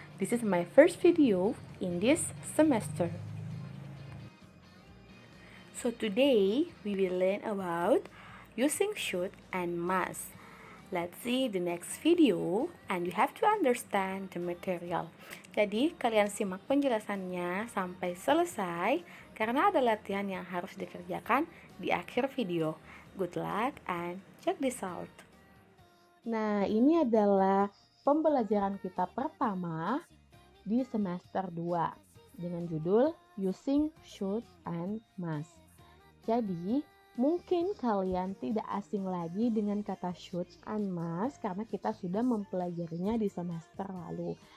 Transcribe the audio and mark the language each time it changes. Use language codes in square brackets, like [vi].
[en] This is my first video in this semester. So today we will learn about using should and must. Let's see the next video and you have to understand the material. [id] Jadi kalian simak penjelasannya sampai selesai karena ada latihan yang harus dikerjakan di akhir video. [en] Good luck and check this out. [id] Nah, ini adalah pembelajaran kita pertama di semester 2 dengan judul Using Should and Must. Jadi, mungkin kalian tidak asing lagi dengan kata should and must karena kita sudah mempelajarinya di semester lalu.